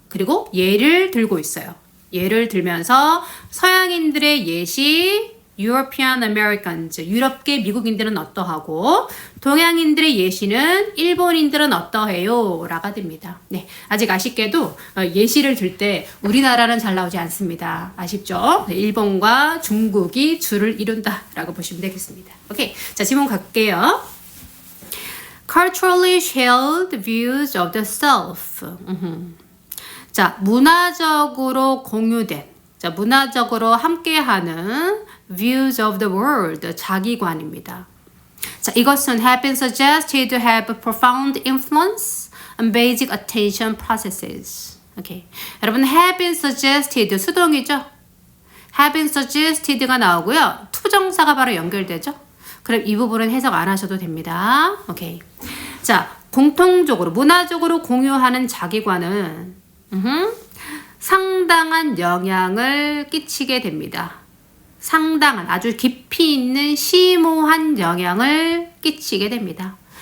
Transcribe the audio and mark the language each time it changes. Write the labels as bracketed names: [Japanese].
[Korean] 그리고 예를 들고 있어요. 예를 들면서 서양인들의 예시 European Americans, 유럽계 미국인들은 어떠하고 동양인들의 예시는 일본인들은 어떠해요? 라가 됩니다. 네, 아직 아쉽게도 예시를 들 때 우리나라는 잘 나오지 않습니다. 아쉽죠? 네, 일본과 중국이 줄을 이룬다 라고 보시면 되겠습니다. 오케이, 자, 질문 갈게요. [English] Culturally shared views of the self. [Korean] 자, 문화적으로 공유된, 자, 문화적으로 함께하는 [English] views of the world, [Korean] 자기관입니다. 자, 이것은 [English] have been suggested to have profound influence on basic attention processes. 오케이. [Korean] 여러분, [English] have been suggested, [Korean] 수동이죠? have been suggested가 나오고요. 투정사가 바로 연결되죠? 그럼 이 부분은 해석 안 하셔도 됩니다. 오케이. 자, 공통적으로, 문화적으로 공유하는 자기관은 상당한 영향을 끼치게 됩니다. 상당한, 아주 깊이 있는 심오한 영향을 끼치게 됩니다.